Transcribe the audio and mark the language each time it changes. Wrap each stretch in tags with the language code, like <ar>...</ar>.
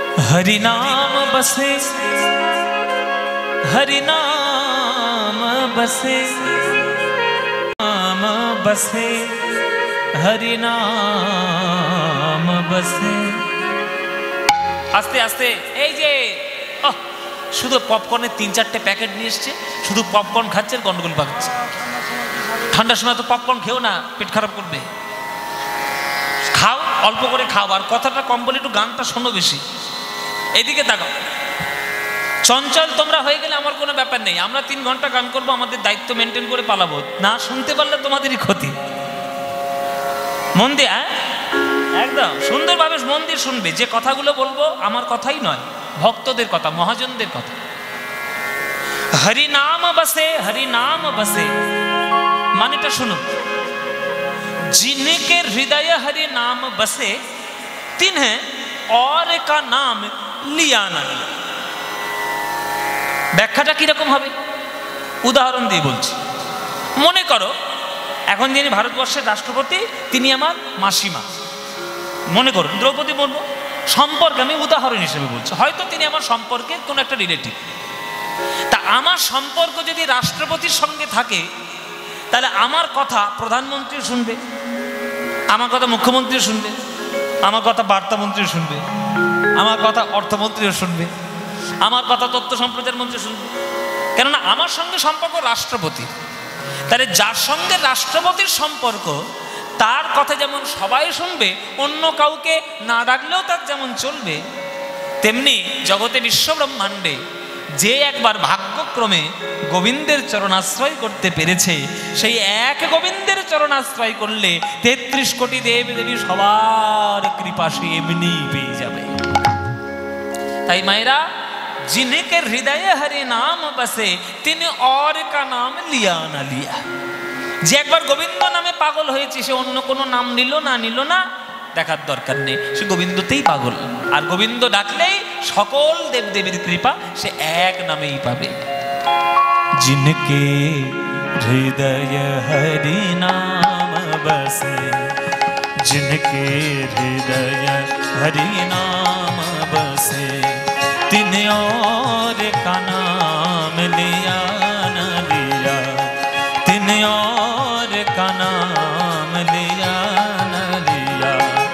<hi>हरि नाम बसे, हरि नाम बसे, नाम बसे, हरि नाम बसे।</hi> <bn>আস্তে আস্তে এই যে শুধু পপকর্নের 3-4টে প্যাকেট নিয়ে এসছে, শুধু পপকর্ন খাচ্ছে, গন্ডগোল পাচ্ছে। ঠান্ডার সময় তো পপকর্ন খেও না, পেট খারাপ করবে। খাও, অল্প করে খাও, আর কথাটা কম বলে একটু গানটা শোনো বেশি। এদিকে তাকাও, চঞ্চল তোমরা হয়ে গেলে আমার কোনো ব্যাপার নেই, আমরা 3 ঘন্টা গান করবো, আমাদের দায়িত্ব মেনটেন করে পালাবো। না শুনতে পারলে তোমাদেরই ক্ষতি। মন দিয়ে একদম সুন্দরভাবে মন দিয়ে শুনবে। যে কথাগুলো বলবো আমার কথাই নয়, ভক্তদের কথা, মহাজনদের কথা। হরি নাম বসে, হরি নাম বসে মানেটা শুনুন।</bn> <hi>जिनके हृदय हरि नाम बसे तिन्हें और का नाम लिया ना लिया।</hi> <bn>ব্যাখ্যাটা কিরকম হবে উদাহরণ দিয়ে বলছি। মনে করো এখন যিনি ভারতবর্ষের রাষ্ট্রপতি তিনি আমার মাসিমা, মনে করো দ্রৌপদী মুর্মু, সম্পর্কে আমি উদাহরণ হিসেবে বলছি। হয়তো তিনি আমার সম্পর্কের কোনো একটা রিলেটিভ। তা আমার সম্পর্ক যদি রাষ্ট্রপতির সঙ্গে থাকে তাহলে আমার কথা প্রধানমন্ত্রী শুনবে, আমার কথা মুখ্যমন্ত্রী শুনবে, আমার কথা বার্তামন্ত্রী শুনবে, আমার কথা অর্থমন্ত্রীও শুনবে, আমার কথা তথ্য সম্প্রচার মন্ত্রী শুনবে। কেননা আমার সঙ্গে সম্পর্ক রাষ্ট্রপতি। তাহলে যার সঙ্গে রাষ্ট্রপতির সম্পর্ক তার কথা যেমন সবাই শুনবে, অন্য কাউকে না ডাকলেও তার যেমন চলবে, তেমনি জগতে বিশ্বব্রহ্মাণ্ডে যে একবার ভাগ্যক্রমে গোবিন্দের চরণাশ্রয় করতে পেরেছে, সেই এক গোবিন্দের চরণাশ্রয় করলে 33 কোটি দেব দেবী সবার কৃপা সে এমনি পেয়ে যাবে। তাই মায়েরা,</bn> <hi>जिनके हृदय हरि नाम बसे तिन्हें और का नाम लिया ना लिया।</hi> <bn>যে একবার গোবিন্দ নামে পাগল হয়েছে সে অন্য কোনো নাম নিল না দেখার দরকার নেই, সে গোবিন্দতেই পাগল। আর গোবিন্দ ডাকলেই সকল দেবদেবীর কৃপা সে এক নামেই পাবে।</bn> <hi>जिनके हृदय हरि नाम बसे, जिनके हृदय हरि नाम बसे तिन्हें और का नाम लिया न लिया, तिन्हें और का नाम लिया न लिया।</hi>